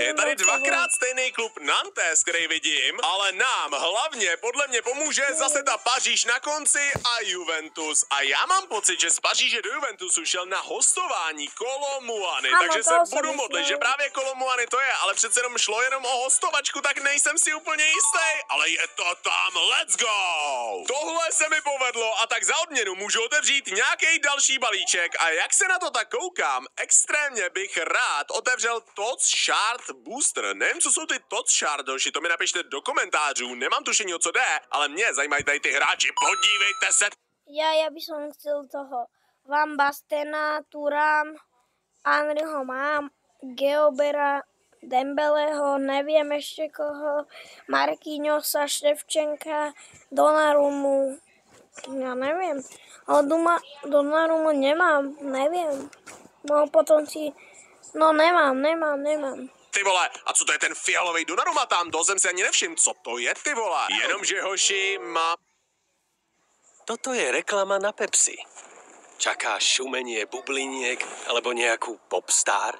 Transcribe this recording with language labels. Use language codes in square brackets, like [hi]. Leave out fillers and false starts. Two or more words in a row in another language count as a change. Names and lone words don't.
[cs] Je tady dvakrát stejný klub Nantes, který vidím, ale nám hlavně podle mě pomůže zase ta Paříž na konci a Juventus. A já mám pocit, že z Paříže do Juventusu šel na hostování Kolo Muany, takže se budu modlit, že právě Kolo Muany to je, ale přece jenom šlo jenom o hostovačku, tak nejsem si úplně jistý, ale je to tam, [en] let's go! [cs] Tohle se mi povedlo a tak za odměnu můžu otevřít nějaký další balíček a jak se na to tak koukám, extrémně bych rád otevřel [en] Tots Shard Booster. [cs] Nevím, co jsou ty Tots Shardoši, to mi napište do komentářů. Nemám tušení, o co jde, ale mě zajímají tady ty hráči. Podívejte se. [sk] Ja by som chcel toho Van Bastena, Thuram, Henryho mám, Geobera, Dembeleho, neviem ešte koho, Marquinhosa, Ševčenka, Donnarummu, ja neviem, ale Donnarummu nemám, neviem, no potom si, no nemám. [cs] Ty vole, a co to je ten fialový Donnarumma tam? To jsem si ani nevšiml, co to je, ty vole? Jenomže hoši má... [sk] Toto je reklama na Pepsi. Čakáš šumenie bubliniek alebo nejakú popstar?